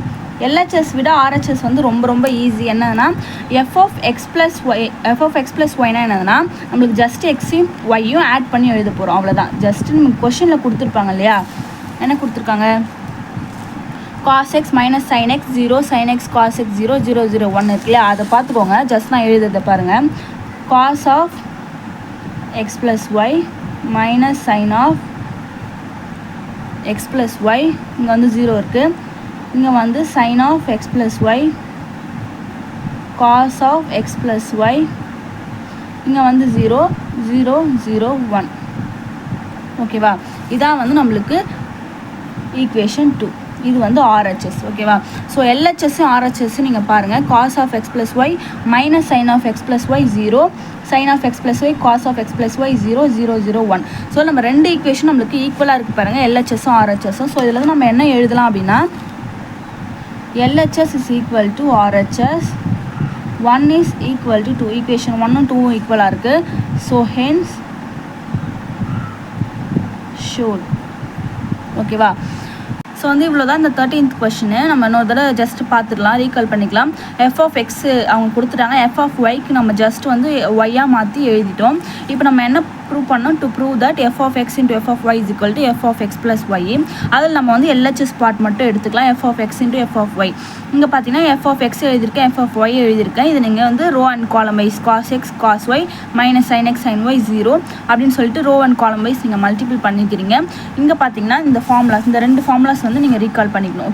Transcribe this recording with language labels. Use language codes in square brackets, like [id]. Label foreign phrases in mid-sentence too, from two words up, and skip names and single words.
[ta] LHS விட RHS வந்து ரொம்ப ரொம்ப ஈஸி. என்னதுன்னா [en] f of x plus y [ta] னா என்னதுன்னா நம்மளுக்கு ஜஸ்ட் எக்ஸையும் ஒய்யும் ஆட் பண்ணி எழுத போகிறோம், அவ்வளோதான். ஜஸ்ட்டு நமக்கு கொஷனில் கொடுத்துருப்பாங்க இல்லையா, என்ன கொடுத்துருக்காங்க? [en] cos x minus sin x 0, sin x cos x 0, 0 0 1 [ta] இருக்கு இல்லையா, அதை பார்த்துக்கோங்க. ஜஸ்ட் நான் எழுதுறதை பாருங்கள், [en] cos of x plus y minus sin of x plus y, [ta] இங்கே வந்து 0 இருக்குது, இங்கே வந்து [en] sin of x plus y, cos of x plus y, [ta] இங்கே வந்து 0 0 0 1. ஓகேவா? இதான் வந்து நம்மளுக்கு ஈக்குவேஷன் 2. இது வந்து RHS. ஓகேவா? ஸோ LHSஸும் RHSஸும் நீங்கள் பாருங்கள், [en] cos of x plus y மைனஸ் sin of x plus y 0, sin of x plus y cos of x plus y 0 0 0 1. [ta] ஸோ நம்ம ரெண்டு ஈக்குவேஷன் நம்மளுக்கு ஈக்குவலாக இருக்குது பாருங்கள், LHSஸும் RHSஸும். ஸோ இதில் வந்து நம்ம என்ன எழுதலாம் அப்படின்னா [en] LHS is equal to RHS, 1 is equal to 2. [ta] ஈக்குவேஷன் 1 ம் 2ம் ஈக்குவலாக இருக்குது. [en] so hence showed. [ta] ஓகேவா? ஸோ வந்து இவ்வளோ தான் இந்த 13th கொஷினு. நம்ம இன்னொரு தடவை ஜஸ்ட் பார்த்துக்கலாம், ரீகால் பண்ணிக்கலாம். [en] f of x [ta] அவங்க கொடுத்துட்டாங்க, [en] f of y-க்கு [ta] நம்ம ஜஸ்ட் வந்து ஒய்யாக மாற்றி எழுதிட்டோம். [en] இப்போ நம்ம என்ன ப்ரூவ் பண்ணோம்? to prove that f of x into f of y is equal to f of x plus y. [ta] அதில் நம்ம வந்து [en] LHS part [ta] மட்டும் எடுத்துக்கலாம், [en] f of x into f of y. [ta] இங்கே பார்த்தீங்கன்னா [en] f of x [ta] எழுதியிருக்கேன், [en] f of y [ta] எழுதியிருக்கேன். இது நீங்கள் வந்து [en] row and column wise cos x cos y minus sin x sin y 0 [ta] அப்படின்னு சொல்லிட்டு [en] row and column wise [ta] நீங்கள் மல்டிபிள் பண்ணிக்கிறீங்க. இங்கே பார்த்தீங்கன்னா இந்த ஃபார்முலாஸ், இந்த 2 ஃபார்முலாஸ் வந்து நீங்கள் ரீகால் பண்ணிக்கணும்.